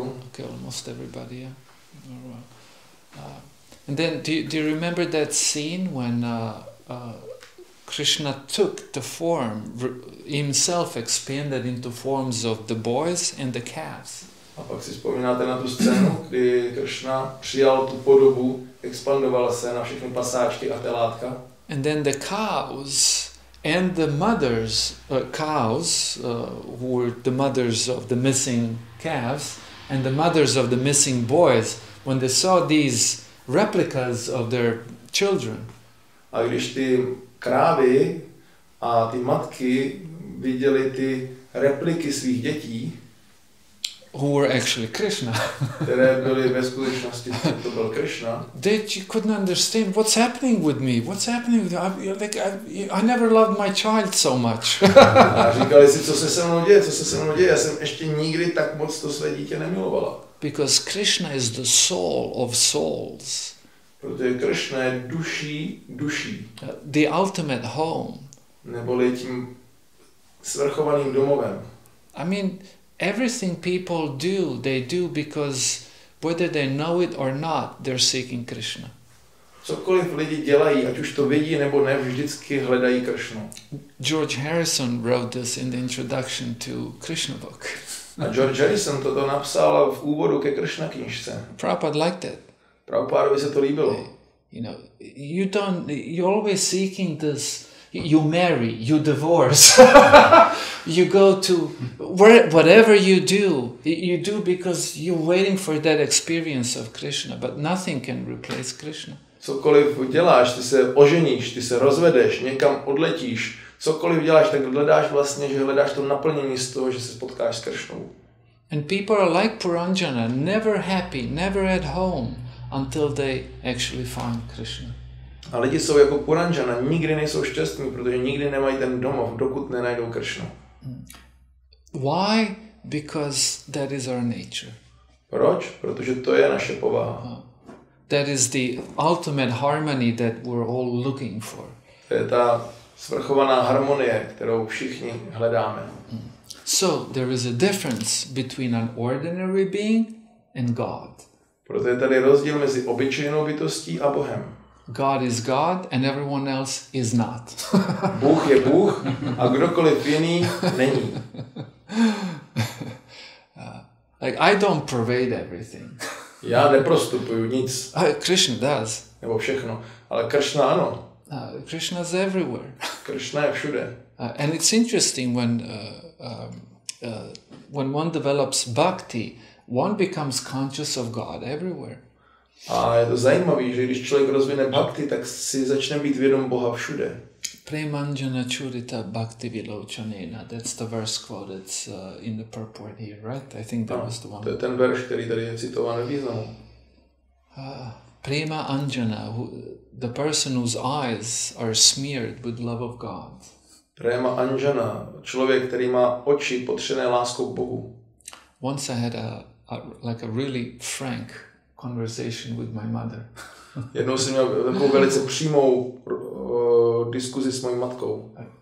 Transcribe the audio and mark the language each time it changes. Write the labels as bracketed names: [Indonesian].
[English] Okay, almost everybody, yeah. And then, do you remember that scene when Krishna took the form, himself expanded into forms of the boys and the calves? [Czech] A pak si vzpomínáte na tu scénu, kdy Krishna přijal tu podobu, expandoval se na všechny pasáčky a telátka. [English] And then the cows and the mothers, who were the mothers of the missing calves, and the mothers of the missing boys, when they saw these replicas of their children. [Czech] A když ty krávy a ty matky viděli ty repliky svých dětí, [English] who were actually Krishna, [Czech] které byly ve skutečnosti, to byl Krishna, [English] they couldn't understand what's happening with me. What's happening with me? I never loved my child so much. [Czech] A říkali si, co se se mnou děje, já jsem ještě nikdy tak moc to své dítě nemilovala. [English] Because Krishna is the soul of souls. [Czech] Protože Krishna je duší. [English] The ultimate home. [Czech] Neboli tím svrchovaným domovem. [English] Everything people do, they do because whether they know it or not, they're seeking Krishna. [Czech] Cokoliv lidi dělají, ať už to vidí nebo ne, vždycky hledají Krishnu. [English] George Harrison wrote this in the introduction to Krishna book. [Czech] A George Harrison toto napsal v úvodu ke Krishna knížce. [English] Prabhupada liked it. [Czech] Prabhupádovi se to líbilo. [English] You know, you're always seeking this. You marry, you divorce, you go to whatever you do because you're waiting for that experience of Krishna, but nothing can replace Krishna. [Czech] Cokoliv děláš, ty se oženíš, ty se rozvedeš, někam odletíš, cokoliv děláš, tak hledáš vlastně, že hledáš to naplnění z toho, že se potkáš s Krishnou. [English] And people are like Puranjana, never happy, never at home, until they actually find Krishna. [Czech] A lidi jsou jako Puranjana, nikdy nejsou šťastní, protože nikdy nemají ten domov, dokud nenajdou Krishnu. [English] Why? Because that is our nature. [Czech] Proč? Protože to je naše povaha. [English] That is the ultimate harmony that we're all looking for. [Czech] To je ta svrchovaná harmonie, kterou všichni hledáme. [English] So there is a difference between an ordinary being and God. [Czech] Proto je tady rozdíl mezi obyčejnou bytostí a Bohem. [English] God is God and everyone else is not. [Czech] Bůh je Bůh a kdokoliv jiný není. [English] Like I don't pervade everything. [Czech] Já neprostupuju nic. [English] Krishna does. [Czech] Nebo všechno. Ale Krishna ano. [English] Krishna is everywhere. [Czech] Krishna je všude. [English] And it's interesting when one develops bhakti, one becomes conscious of God everywhere. [Czech] A je to zajímavé, že když člověk rozvine bhakti, tak si začne být vědom Boha všude. [Sanskrit] Premanjana churita bhakti vilochanena. [English] That's the verse quoted in the purport here, right? I think that was the one. [Czech] To je ten verš, který tady je citován ve významu. [English] Prema Anjana, the person whose eyes are smeared with love of God. [Czech] Prema Anjana, člověk, který má oči potřené láskou k Bohu. [English] Once I had a really frank conversation with my mother. [Czech] Jednou jsem měl takovou velice přímou diskuzi s mojí matkou.